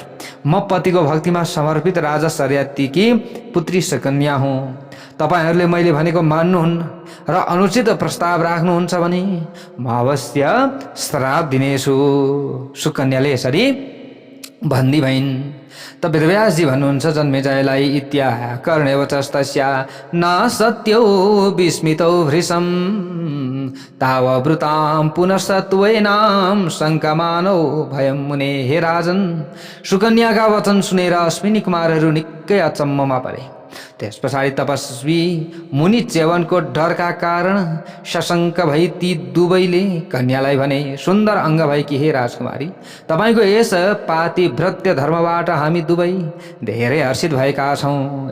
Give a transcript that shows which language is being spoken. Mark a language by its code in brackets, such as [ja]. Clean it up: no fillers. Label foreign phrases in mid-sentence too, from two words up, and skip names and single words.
[ne] म पतिको भक्तिमा समर्पित राजा सरियातीकी पुत्री सुकन्या हुँ। तपाईँहरूले मैले भनेको मान्नुहुन्न र अनुचित प्रस्ताव राख्नुहुन्छ भने म अवश्य श्राप दिनेछु। सुकन्याले यसरी भन्दी भइन्। त वेदव्यासजी भन्नुहुन्छ जन्मेजयलाई, [sa] इत्याह कर्णेव तस्या न सत्यौ विस्मितौ भृशं ताववृतां पुनस्तत्वेनां शङ्कमानौ भयं मुने। [ne] हे राजन, सुकन्याका वचन सुनेर अश्विनी कुमारहरू निकै अचम्ममा परे। त्यस पछाडि तपस्वी मुनि च्यवनको डरका कारण सशङ्क भई ती दुवैले कन्यालाई भने, सुन्दर अङ्ग भएकी हे राजकुमारी, तपाईँको यस पातिव्रत्य धर्मबाट हामी दुवै धेरै हर्षित भएका छौँ।